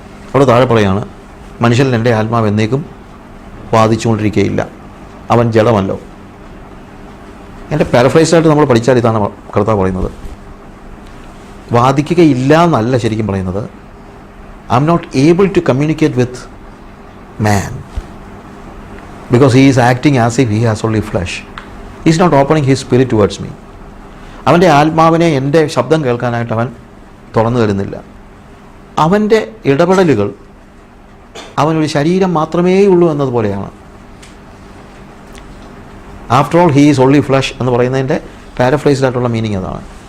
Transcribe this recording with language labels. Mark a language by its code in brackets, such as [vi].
[ml] അവിടെ താഴെ പറയാണ്, മനുഷ്യൻ എൻ്റെ ആത്മാവ് എന്നേക്കും വാദിച്ചുകൊണ്ടിരിക്കുകയില്ല, അവൻ ജഡമല്ലോ. എൻ്റെ പാരഫ്രൈസായിട്ട് നമ്മൾ പഠിച്ചാൽ ഇതാണ് കർത്താവ് പറയുന്നത്. വാദിക്കുകയില്ല എന്നല്ല ശരിക്കും പറയുന്നത്. [en] I am not able to communicate with man because he is acting as if he has only flesh. He is not opening his spirit towards me. [ml] അവൻ്റെ ആത്മാവിനെ എൻ്റെ ശബ്ദം കേൾക്കാനായിട്ട് അവൻ തുറന്നു തരുന്നില്ല. അവൻ്റെ ഇടപെടലുകൾ അവനൊരു ശരീരം മാത്രമേ ഉള്ളൂ എന്നതുപോലെയാണ്. [en] after all he is only flesh [ml] എന്ന് പറയുന്നതിൻ്റെ പാരഫ്രൈസ്ഡായിട്ടുള്ള മീനിങ് അതാണ്.